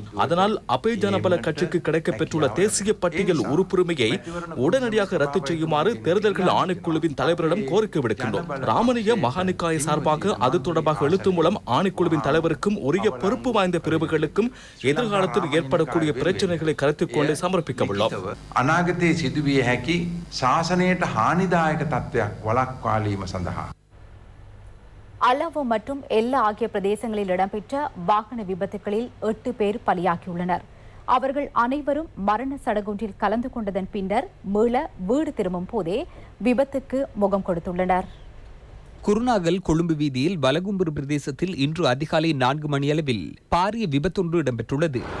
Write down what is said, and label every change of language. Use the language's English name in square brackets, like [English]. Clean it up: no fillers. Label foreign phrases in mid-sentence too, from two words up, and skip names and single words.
[Tamil] அதனால் அப்பே ஜனபல கட்சிக்கு கிடைக்கப் பெற்றுள்ள தேசிய பட்டியல் உறுப்புரிமையை உடனடியாக ரத்து செய்யுமாறு தேர்தல்கள் ஆணைக்குழுவின் தலைவரிடம் கோரிக்கை விடுக்கின்றோம். ராமனிய மகாநிக்காய சார்பாக அது தொடர்பாக எழுத்து மூலம் ஆணைக்குழுவின் தலைவருக்கும் உரிய பொறுப்பு வாய்ந்த பிரிவுகளுக்கும் எதிர்காலத்தில் ஏற்படக்கூடிய பிரச்சனைகளை கருத்தில் கொண்டு சமர்ப்பிக்க உள்ளோம். [Sinhala] අනාගතේ සිදුවිය හැකි ශාසනයට හානිදායක තත්ත්වයක් වළක්වාලීම සඳහා [Tamil] அலவோ மற்றும் எல்ல ஆகிய பிரதேசங்களில் இடம்பெற்ற வாகன விபத்துகளில் 8 பேர் பலியாகியுள்ளனர். அவர்கள் அனைவரும் மரண சடங்கொன்றில் கலந்து கொண்டதன் பின்னர் மீள வீடு திரும்பும் போதே விபத்துக்கு முகம் கொடுத்துள்ளனர். குருநாகல் கொழும்பு வீதியில் வலகும்புரு பிரதேசத்தில் இன்று அதிகாலை 4 மணியளவில் பாரிய விபத்தொன்று இடம்பெற்றுள்ளது.